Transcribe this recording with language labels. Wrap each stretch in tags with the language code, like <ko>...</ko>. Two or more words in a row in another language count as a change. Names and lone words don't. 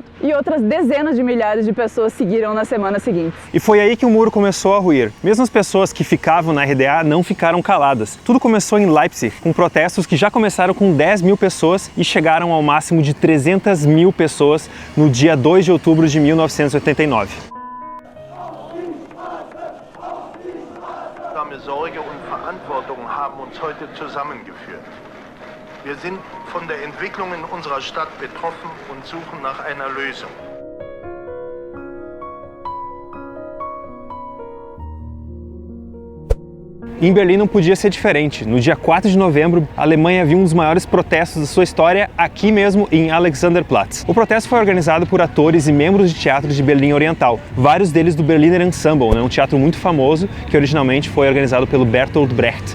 <pt>E outras dezenas de milhares de pessoas seguiram nas semanas seguintes. E foi aí que o muro começou a ruir. Mesmo as pessoas que ficavam na RDA não ficaram caladas. Tudo começou em Leipzig, com protestos que já começaram com 10 mil pessoas e chegaram ao máximo de 300 mil pessoas no dia 2 de outubro de 1989.</pt> <de>Sorge und Verantwortung haben uns heute zusammengeführt. Wir sind von der Entwicklung in unserer Stadt betroffen und suchen nach einer Lösung.</de> <pt>Em Berlim não podia ser diferente. No dia 4 de novembro, a Alemanha viu um dos maiores protestos da sua história aqui mesmo em Alexanderplatz. O protesto foi organizado por atores e membros de teatros de Berlim Oriental, vários deles do Berliner Ensemble, um teatro muito famoso que originalmente foi organizado pelo Bertolt Brecht.</pt>